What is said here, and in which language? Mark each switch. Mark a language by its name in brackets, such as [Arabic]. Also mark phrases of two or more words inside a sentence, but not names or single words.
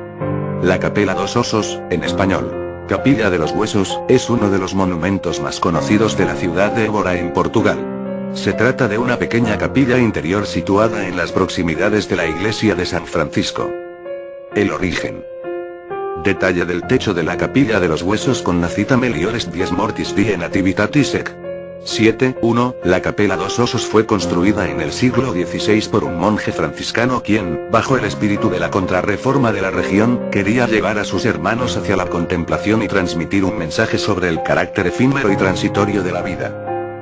[Spanish] La capela dos osos, en español. Capilla de los Huesos, es uno de los monumentos más conocidos de la ciudad de Évora en Portugal. Se trata de una pequeña capilla interior situada en las proximidades de la iglesia de San Francisco. El origen. Detalle del techo de la Capilla de los Huesos con la cita [Latin] Meliores dies mortis die nativitatis [Spanish] ec. 7.1. La capela dos osos fue construida en el siglo XVI por un monje franciscano quien, bajo el espíritu de la contrarreforma de la región, quería llevar a sus hermanos hacia la contemplación y transmitir un mensaje sobre el carácter efímero y transitorio de la vida.